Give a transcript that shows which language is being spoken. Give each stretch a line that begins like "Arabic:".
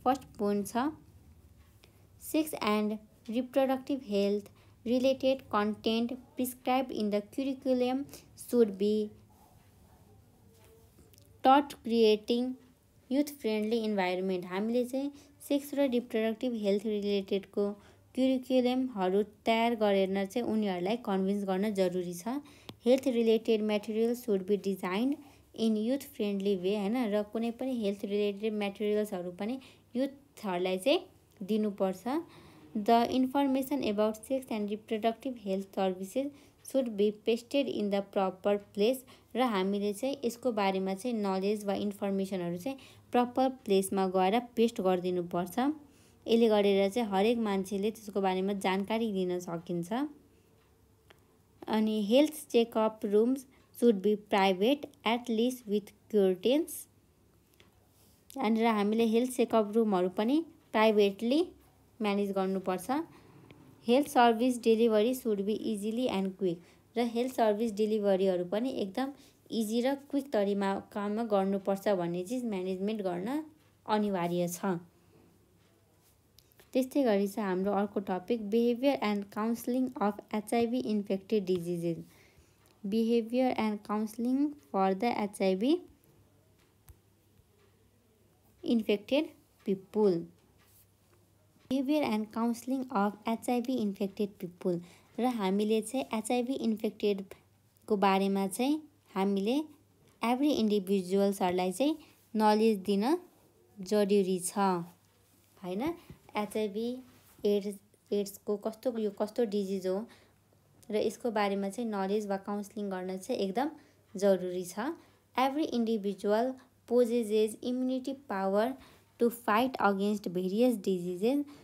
English: First point छ sex and reproductive health related content prescribed in the curriculum should be taught creating youth friendly environment।
Nepali: हामीले चाहिँ sex र reproductive health रिलेटेडको क्युरिकुलमहरू तयार गरेर चाहिँ उनीहरूलाई कन्भिन्स गर्न जरुरी छ।
English: health related material should be designed in youth friendly way
Nepali: हैन, र कुनै पनि हेल्थ रिलेटेड मेटेरियल्सहरू पनि युथहरूलाई चाहिँ दिनुपर्छ।
English: The information about sex and reproductive health services should be pasted in the proper place
Nepali: र हामीले चाहिँ यसको बारेमा चाहिँ नलेज वा इन्फर्मेसनहरू चाहिँ प्रपर प्लेसमा गएर पेस्ट गरिदिनुपर्छ। यसले गरेर चाहिँ हरेक मान्छेले त्यसको बारेमा जानकारी दिन सकिन्छ।
English: अनि health checkup rooms should be private at least with curtains
Nepali: अनि र हामीले हेल्थ चेकअप रुमहरू पनि प्राइभेटली म्यानेज गर्नुपर्छ।
English: Health service delivery should be easily and quick.
Nepali: र हेल्थ सर्भिस डेलिभरीहरू पनि एकदम इजी र क्विक तरिकामा गर्नुपर्छ भन्ने चिज म्यानेजमेन्ट गर्न अनिवार्य छ। त्यस्तै गरी चाहिँ हाम्रो अर्को
English: Topic behaviour and counselling of HIV infected diseases. Behaviour and counselling for the HIV infected people. Behaviour and counselling of HIV infected people.
Nepali: र हामीले चाहिँ एचआइभी इन्फेक्टेडको बारेमा चाहिँ हामीले एभ्री इन्डिभिजुअल्सहरूलाई चाहिँ नलेज दिन जरुरी छ हैन। एचआइभी एड्सको कस्तो डिजिज हो र यसको बारेमा चाहिँ नलेज वा काउन्सिलिङ गर्न चाहिँ एकदम जरुरी छ।
English: Every individual possesses immunity power to fight against various diseases.